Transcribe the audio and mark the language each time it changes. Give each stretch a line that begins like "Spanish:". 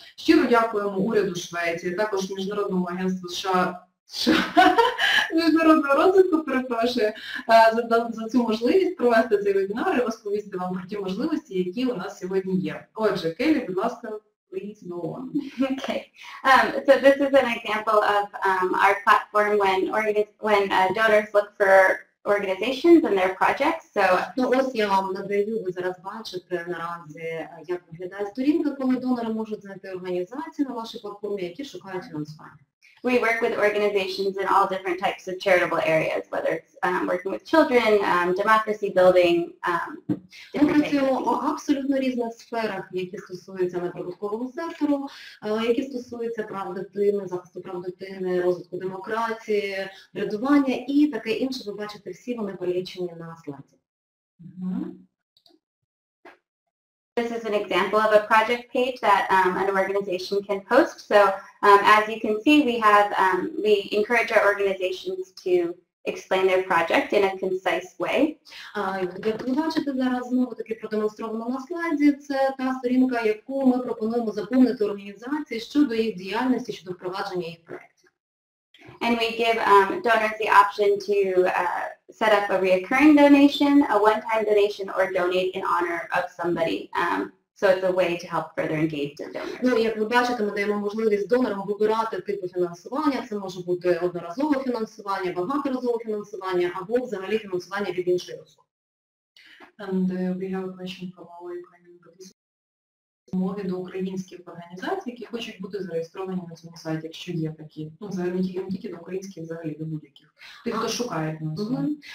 Ukrainian: Щиро дякуємо уряду Швеції, також Міжнародному агентству США, міжнародного розвитку, перепрошую, за цю можливість провести цей вебінар і розповісти вам про ті можливості, які у нас сьогодні є. Отже, Келі, будь ласка,
English: please go on. Okay. So this is an example of our platform when donors look for organizations and their projects. So,
Ukrainian: ось я вам надаю, ви зараз бачите наразі, як виглядає сторінка, коли донори можуть знайти організації на вашій платформі, які шукають фінансування.
English: we work with organizations in all different types of charitable areas, whether it's working with children, democracy building,
Ukrainian: Ми працюємо у абсолютно різних сферах, які стосуються неприбуткового сектору, які стосуються прав дитини, захисту прав дитини, розвитку демократії, врядування і таке інше. Ви бачите, всі вони полічені на слайді.
English: This is an example of a project page that an organization can post. So as you can see, we encourage our organizations to explain their project in a concise way.
Ukrainian: Як ви бачите, зараз знову таки продемонстровано на слайді, це та сторінка, яку ми пропонуємо заповнити організації щодо їх діяльності, щодо впровадження їх проєктів.
English: And we give donors the option to set up a recurring donation, a one-time donation, or donate in honor of somebody. So it's a way to help further engage the donors.
Ukrainian: Ну, як ви бачите, ми даємо можливість донорам вибирати типи фінансування. Це може бути одноразове фінансування, багаторазове фінансування або взагалі фінансування від іншої особи.
English: And we have a question from our Ukrainian participants.
Ukrainian: Мові до українських організацій, які хочуть бути зареєстровані на цьому сайті, якщо є такі. Ну, взагалі, не тільки до українських, взагалі до будь-яких. Тих, хто шукає фінансування.